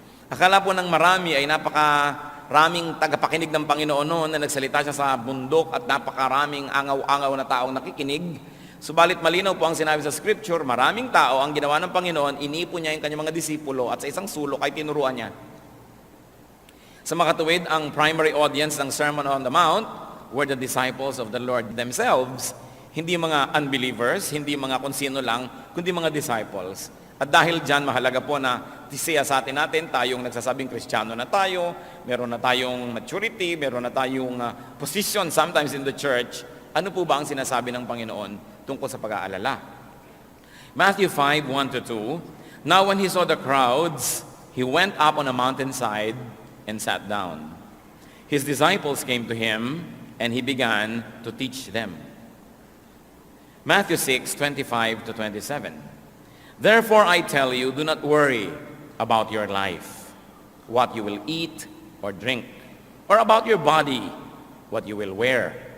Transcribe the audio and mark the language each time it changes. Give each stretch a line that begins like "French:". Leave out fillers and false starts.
Filipino: Akala po ng marami ay napakaraming tagapakinig ng Panginoon noon na nagsalita siya sa bundok at napakaraming angaw-angaw na taong nakikinig. Subalit malinaw po ang sinabi sa Scripture, maraming tao ang ginawa ng Panginoon, inipon niya yung kanyang mga disipulo at sa isang sulok ay tinuruan niya. Sa makatuwid, ang
English: primary audience ng Sermon on the Mount were the disciples of the Lord themselves.
Filipino: Hindi mga unbelievers, hindi mga kung sino lang, kundi mga disciples. At dahil dyan, mahalaga po na siya sa atin natin, tayong nagsasabing Kristiyano na tayo, meron na tayong maturity, meron na tayong position
English: sometimes in the church.
Filipino: Ano po ba ang sinasabi ng Panginoon tungkol sa pag-aalala?
English: Matthew 5, 1-2, Now when he saw the crowds, he went up on a mountainside and sat down. His disciples came to him, and he began to teach them. Matthew 6, 25-27. Therefore I tell you, do not worry about your life, what you will eat or drink, or about your body, what you will wear.